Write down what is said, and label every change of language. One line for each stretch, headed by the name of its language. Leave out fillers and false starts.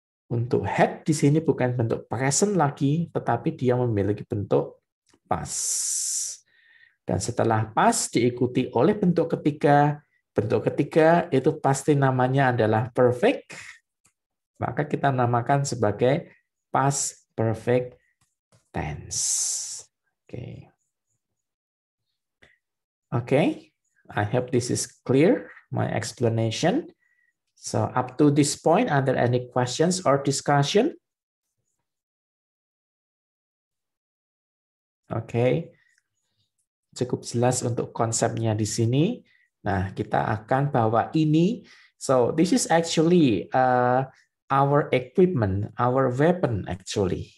Indonesian: Untuk had di sini bukan bentuk present lagi, tetapi dia memiliki bentuk past. Dan setelah past diikuti oleh bentuk ketiga itu pasti namanya adalah perfect. maka kita namakan sebagai past perfect tense. Oke.
English: Okay, I hope this is clear, my explanation. So up to this point, are there any questions or discussion?
Indonesian: Oke, cukup jelas untuk konsepnya di sini. Nah, kita akan bawa ini.
English: So this is actually our equipment, our weapon actually.